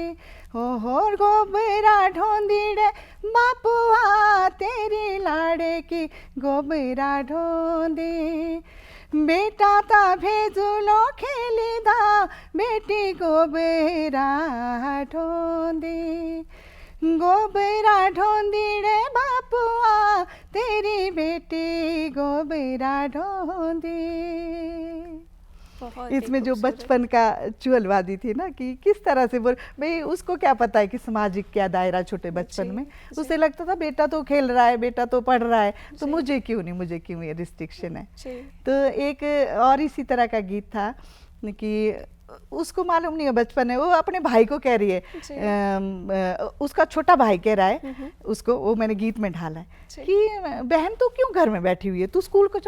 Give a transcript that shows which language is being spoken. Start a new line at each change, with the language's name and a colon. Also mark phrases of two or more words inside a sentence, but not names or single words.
Kangri: हो गोबरा ढोंदी रे बापुआ, तेरी लाड़े की गोबरा ढोंदी। बेटा ता भेजुलो खेलिदा, बेटी गोबरा ढोंदी। गोबरा ढोंदी रे बापुआ, तेरी बेटी गोबरा ढोंदी।
Hindi: इसमें जो बचपन का चुहलवादी थी ना, कि किस तरह से वो, भाई उसको क्या पता है कि सामाजिक क्या दायरा छोटे बचपन में। उसे लगता था बेटा तो खेल रहा है, बेटा तो पढ़ रहा है, तो मुझे क्यों ये रिस्ट्रिक्शन है। तो एक और इसी तरह का गीत था कि उसको मालूम नहीं है बचपन है, वो अपने भाई को कह रही है, उसका छोटा भाई कह रहा है उसको, वो मैंने गीत में ढाला है कि बहन तू क्यों घर में बैठी हुई है, तू स्कूल को चल।